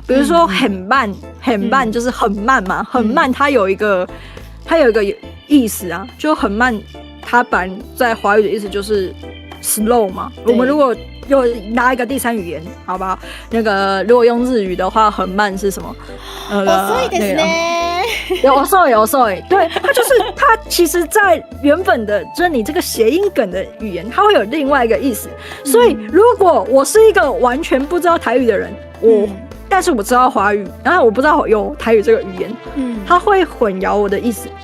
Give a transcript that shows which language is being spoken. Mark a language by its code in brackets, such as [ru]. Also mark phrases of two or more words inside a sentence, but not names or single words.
[zh] 比如说很慢就是很慢嘛，很慢它有一个意思啊，就很慢，它本来在华语的意思就是 slow 嘛。我们如果又拿一个第三语言，好不好？那个如果用日语的话，很慢是什么？ [ja] 遅いですね。遅い， [zh] 对，它其实，在原本的就是你这个谐音梗的语言，它会有另外一个意思。所以，如果我是一个完全不知道台语的人，但是我知道华语，然后我不知道有台语这个语言，它会混淆我的意思。